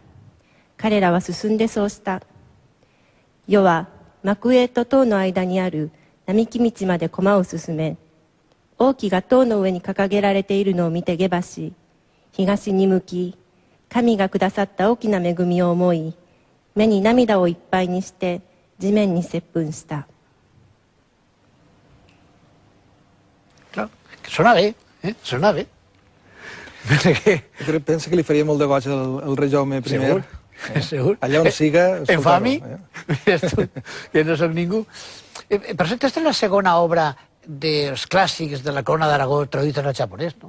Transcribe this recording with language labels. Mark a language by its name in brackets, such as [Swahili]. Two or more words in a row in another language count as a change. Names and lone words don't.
[Japanese] 彼らは進んでそうした。世は幕営と塔の間にある並木道まで駒を進め、王旗が塔の上に掲げられているのを見て下馬し、東に向き、神がくださった大きな恵みを思い、目に涙をいっぱいにして地面に接吻した。 [Catalan] Clar, sona bé, sona bé. Pensa que li faria molt de goig al rei Jaume I. Segur, segur. Allà on siga... En fa a mi, que no soc ningú. Per cert, aquesta és la segona obra dels clàssics de la Corona d'Aragó traduïts al japonès, no?